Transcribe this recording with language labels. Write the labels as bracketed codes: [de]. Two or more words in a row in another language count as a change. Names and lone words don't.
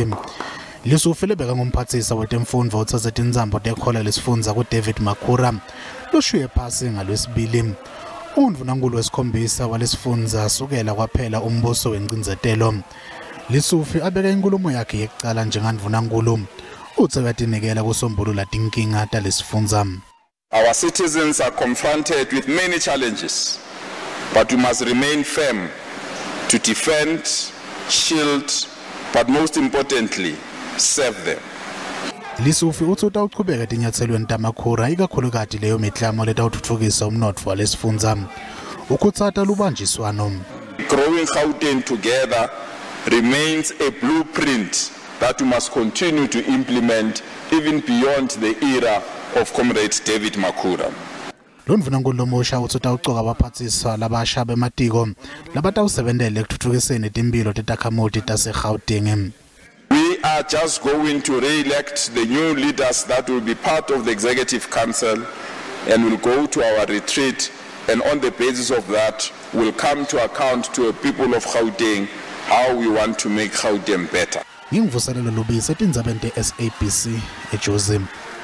[ss] Lesufi lebeka ngumphathisa wetemfundvo utsetse tintsambo walesifundza kuDavid Makhura loshuye phasi ngalwesibili. Undvunankhulu wesikhombisa walesifundza kusukela kwaphela umbuso wengcindzetelo. Lesufi abeka inkulumo yakhe yekucala ndvunankhulu utse uyatinekela kusombulula tinkinga talesifundza. [en] Our citizens are confronted with many challenges, but we must remain firm to defend, shield, but most importantly, serve them. [ss] Lesufi uthe utawuchubeka etinyatselweni taMakhura ikakhulukati leyo miklamo letawutfutfukisa umnotfo walesifundza. Ukhutsata lubanjiswano. [en] Growing Gauteng together remains a blueprint that we must continue to implement even beyond the era of Comrade David Makhura. [ss] Ndvunankhulu lomusha utse utawucoka abaphathiswa labasha bematiko labatawusebentela ekutfutfukiseni timphilo takhamuthi taseGauteng. [en] We are just going to re-elect the new leaders that will be part of the Executive Council and will go to our retreat, and on the basis of that will come to account to the people of Gauteng how we want to make Gauteng better. [ss] Ngimvuselelo lobe Tindzaba SABC eJozi.